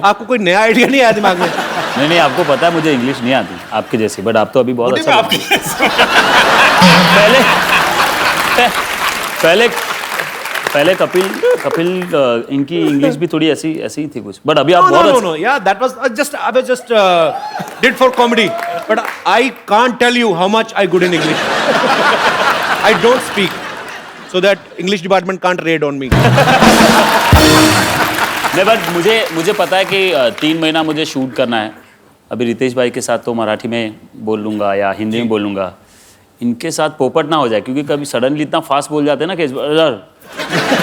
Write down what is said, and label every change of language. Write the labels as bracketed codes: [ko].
[hi] आपको कोई नया आइडिया नहीं आया दिमाग में? नहीं, आपको पता है मुझे इंग्लिश नहीं आती आपके जैसी, बट आप तो अभी बहुत अच्छा पहले कपिल इनकी इंग्लिश भी थोड़ी ऐसी ही थी कुछ, बट अभी आप बहुत [en] No, yeah, that was I was just did for comedy, but I can't tell you how much I good in English. I don't speak, so that English department can't raid on me. [hi] नहीं, but मुझे पता है कि 3 महीना मुझे shoot करना है। अभी रितेश भाई के साथ तो मराठी में बोल लूँगा या हिंदी में बोल लूँगा, इनके साथ पोपट ना हो जाए, क्योंकि कभी सडनली इतना फास्ट बोल जाते हैं ना कि